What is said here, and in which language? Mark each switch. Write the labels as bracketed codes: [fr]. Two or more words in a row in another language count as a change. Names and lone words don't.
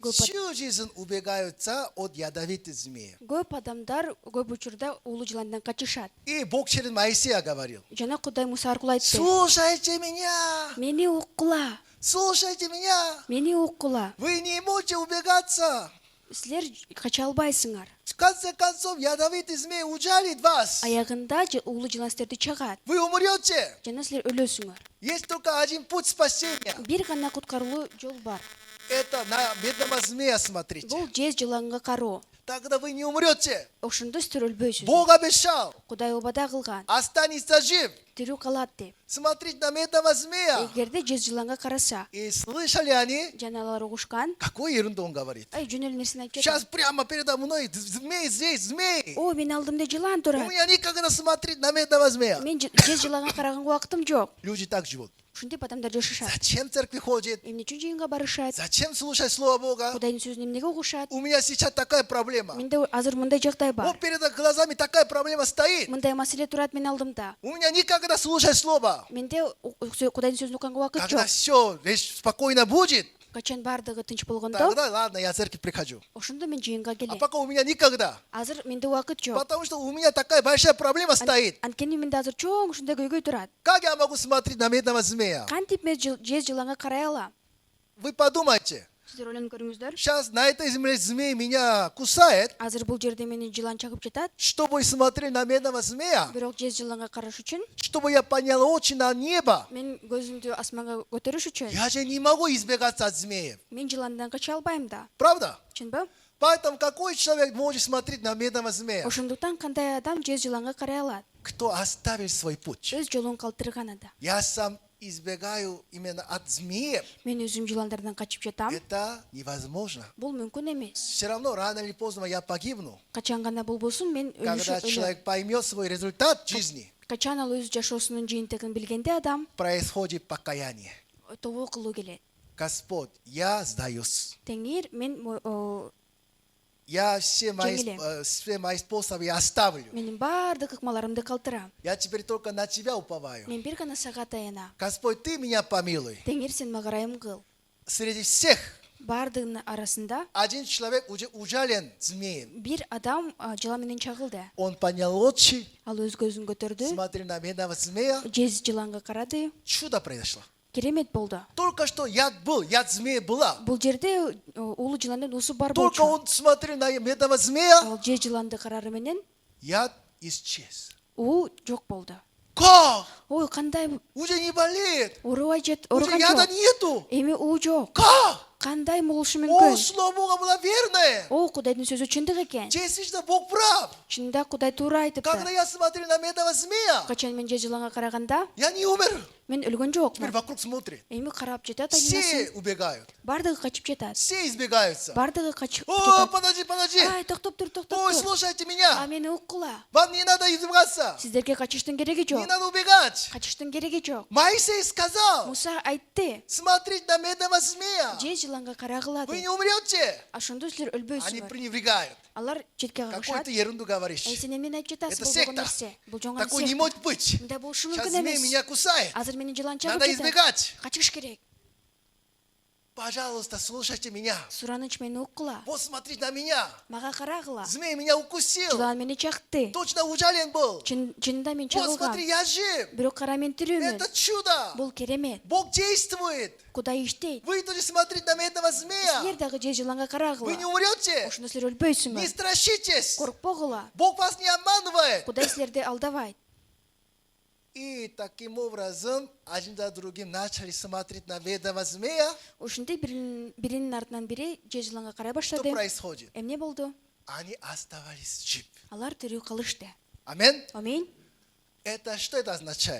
[ky] Көп [ru] всю жизнь убегаются от ядовитых змеев. [ky] Көп адамдар көп учурда улуу жыландан качышат. [ru] И Бог через Моисея говорил: [ky] Жана Кудай Муса аркылуу айтты. [ru] слушайте меня, [ky] Мени уккула. [ru] слушайте меня. [ky] Мени уккула. [ru] Вы не можете убегаться. [ky] Силер кача албайсыңар. [ru] В конце концов, ядовитый змей ужалит вас. [ky] Аягында улуу жылан силерди чагат. [ru] Вы умрете. [ky] Жана силер өлөсүңөр. [ru] Есть только один путь спасения. [ky] Бир гана куткарылуу жол бар. [ru] Это на медного змея смотрите. [ky] Бул жез жыланга кароо. [ru] Тогда вы не умрете. [ky] Ошондо силер өлбөйсүздөр. [ru] Бог обещал. [ky] Кудай убада кылган. [ru] Останется жив. [ky] Тирүү калат деп. [ru] Смотрите на медного змея. [ky] Эгерде жез жыланга караса, [ru] И слышали они, [ky] жана алар угушкан, [ru] какую ерунду он говорит. [ky] жөн эле нерсени айтып [ru] Сейчас [ky] жатат. [ru] прямо передо мной змей здесь, змей. О, [ky] менин алдымда жылан [ru] У [ky] турат. [ru] меня никогда смотреть на медного змея. [ky] Мен жез жыланга караганга убактым жок. [ru] Люди так живут. [ky] Ушинтип адамдар жашашат. [ru] Зачем в церкви ходит? [ky] Эмне үчүн жыйынга барышат? [ru] Зачем слушать Слово Бога? [ky] Кудайдын сөзүн эмнеге угушат? [ru] У меня сейчас такая проблема. [ky] Менде азыр мындай жагдай бар. [ru] Вот перед глазами такая проблема стоит. [ky] Мындай маселе турат менин алдымда. [ru] У меня никогда слушать Слово. [ky] Менде Кудайдын сөзүн укканга убакыт [ru] Когда [ky] жок. [ru] все спокойно будет, [ky] Качан бардыгы тынч болгондо, [ru] тогда ладно, я в церковь прихожу. [ky] ошондо мен жыйынга [ru] А [ky] келем. [ru] пока у меня никогда. [ky] Азыр менде убакыт жок. [ru] Потому что у меня такая большая проблема стоит. [ky] Анткени менде азыр чоң ушундай көйгөй турат. [ru] Как я могу смотреть на медного змея? [ky] Кантип мен жез жыланга карай алам? [ru] Вы подумайте. [ky] Сиздер ойлонуп көрүңүздөр. [ru] Сейчас на этой земле змей меня кусает. [ky] Азыр бул жерде мени жылан чагып жатат. [ru] Чтобы смотреть на медного змея. [ky] Бирок жез жыланга караш үчүн [ru] Чтобы я поднял очи на небо. [ky] мен көзүмдү асманга көтөрүш үчүн [ru] Я же не могу избегаться от змеев. [ky] мен жыландан кача албайм да. [ru] Правда? [ky] Чынбы? [ru] Поэтому какой человек может смотреть на медного змея? [ky] Ошондуктан кандай адам жез жыланга карай алат? [ru] Кто оставил свой путь? [ky] Өз жолун калтырган адам. [ru] Я сам избегаю именно от змеев. [ky] Мен өзүм жыландардан качып жатам. [ru] Это невозможно. [ky] Бул мүмкүн эмес. [ru] Все равно рано или поздно я погибну. [ky] Качан гана болбосун мен [ru] Когда [ky] өлүм. [ru] человек поймет свой результат жизни, [ky] Качан ал өз жашоосунун жыйынтыгын билгенде адам [ru] происходит покаяние. [ky] тобо кылуу келет. [ru] Господь, я сдаюсь. [ky] Теңир мен [ru] Я все мои способы я оставлю. [ky] менин баардык ыкмаларымды калтырам. [ru] Я теперь только на Тебя уповаю. [ky] Мен бир гана сага таянам. [ru] Господь, Ты меня помилуй. [ky] Теңир сен мага ырайым кыл. [ru] Среди всех [ky] Бардыгынын арасында [ru] один человек уже ужален змеем. [ky] бир адам жылан менен чагылды. [ru] Он поднял очи, [ky] Ал өзгөзүн көтөрдү, [ru] смотрел на медного змея. [ky] жез жыланга карады. [ru] Чудо произошло. [ky] Керемет болду. [ru] Только что яд был, яд змея была. [ky] Бул жерде улуу жыландын уусу бар [ru] Только [ky] болчу. [ru] он смотрел на медного змея, [ky] Ал жез жыланды карары менен [ru] яд исчез. [ky] уу жок болду. [ru] Как? [ky] Ой, кандай [ru] Уже не болит. [ky] оорубай жет, [ru] Уже [ky] ооруган [ru] яда [ky] жок. [ru] нету. [ky] Эми уу жок. [ru] Как? [ky] Кандай болушу О, мүмкүн? [ru] слово Бога было верное. О, [ky] Кудайдын сөзү чындык экен. [ru] Действительно, Бог прав. [ky] Чынында Кудай туура [ru] Когда [ky] айтыпты. [ru] я смотрел на медного змея, [ky] Качан мен жез жыланга караганда [ru] я не умер. [ky] мен өлгөн [ru] Теперь [ky] жокмун. [ru] вокруг смотрит. [ky] Эми карап жатат [ru] Все [ky] айналасын. [ru] убегают. [ky] Бардыгы качып жатат. [ru] Все избегаются. [ky] Бардыгы качып О, жатат. [ru] подожди. [ky] Ай, токтоп тур, токтоп Ой, тур. [ru] слушайте А меня. [ky] мени уккула. [ru] Вам не надо избегаться. [ky] Сиздерге качыштын кереги [ru] Не [ky] жок. [ru] надо убегать. [ky] Качыштын кереги жок. [ru] Моисей сказал, [ky] Муса айтты. [ru] смотреть на медного змея. [ky] Жез жыланга карагыла [ru] Вы [ky] деп. [ru] не умрете. [ky] Ошондо силер [ru] Они [ky] өлбөйсүңөр. [ru] пренебрегают. [ky] Алар четке [ru] Какую-то [ky] кагышат. [ru] ерунду говоришь. [ky] Сен эмнени айтып жатасыз? [ru] Это [ky] Бул [ru] секта. [ky] болгон нерсе. Бул жоңгон [ru] Такое не секта. может быть. [ky] Мындай болушу [ru] Сейчас [ky] мүмкүн [ru] змей [ky] эмес. [ru] меня кусает. [ky] Азыр менин жылан чагып [ru] Надо [ky] жатат. [ru] избегать. [ky] Качыш керек. [ru] Пожалуйста, слушайте меня. [ky] Сураныч мени уккула. [ru] Вот смотрите на меня. [ky] Мага карагыла. [ru] Змей меня укусил. [ky] Жылан мени чакты. [ru] Точно ужален был. [ky] Чынында мен [ru] Вот смотри, [ky] чагылгам. [ru] я жив. [ky] Бирок кара мен тирүүмүн. [ru] Это чудо. [ky] Бул керемет. [ru] Бог действует. [ky] Кудай иштейт. [ru] Вы тоже смотрите на этого змея. [ky] Силер дагы жез жыланга [ru] Вы [ky] карагыла. [ru] не умрете. [ky] Ошондо силер өлбөйсүңөр. [ru] Не страшитесь. [ky] Коркпогула. [ru] Бог вас не обманывает. [ky] Кудай силерди алдабайт. [ru] И таким образом, один за другим начали смотреть на медного змея. [ky] Ушинтип биринин артынан бири жез жыланга карай [ru] Что [ky] баштады. [ru] происходит? [ky] Эмне болду? [ru] Они оставались жив. [ky] Алар тирүү калышты. [ru] Аминь. [ky] Аминь. [ru] Что это означает?